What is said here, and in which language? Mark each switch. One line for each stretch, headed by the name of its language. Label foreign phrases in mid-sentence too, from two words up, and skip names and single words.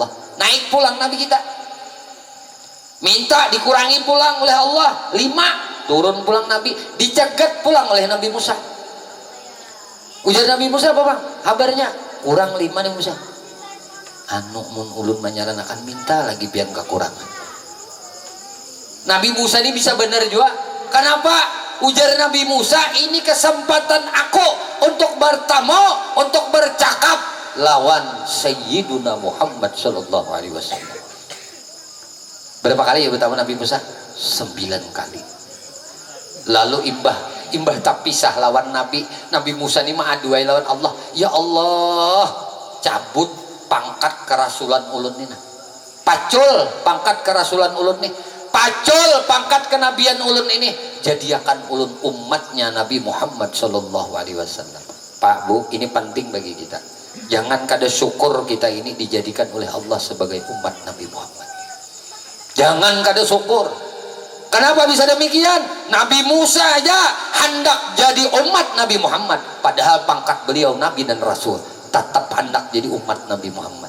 Banjar: Naik pulang Nabi kita minta dikurangi pulang oleh Allah 5, turun pulang Nabi dicegat pulang oleh Nabi Musa. Ujar Nabi Musa apa bang kabarnya kurang 5 nih Musa, anu mun ulun menyarankan minta lagi biar kekurangan.
Indonesian: Nabi Musa ini bisa benar juga. Kenapa? Ujar Nabi Musa, ini kesempatan aku untuk bertemu, untuk bercakap lawan Sayyiduna Muhammad
Arabic: صلى الله عليه وسلم.
Indonesian: Berapa kali ya bertemu Nabi Musa? 9 kali.
Banjar: Lalu imbah tak pisah lawan Nabi Musa ini mah aduai lawan Allah. Ya Allah, cabut pangkat kerasulan ulun ini. Pacul pangkat kerasulan ulun nih. Pacul pangkat kenabian ulun ini, jadikan ulun umatnya Nabi Muhammad
Arabic: صلى الله عليه وسلم.
Indonesian: Pak Bu, ini penting bagi kita. Jangan kada syukur kita ini dijadikan oleh Allah sebagai umat Nabi Muhammad. Jangan kada syukur. Kenapa bisa demikian? Nabi Musa aja hendak jadi umat Nabi Muhammad, padahal pangkat beliau Nabi dan Rasul, tetap hendak jadi umat Nabi Muhammad.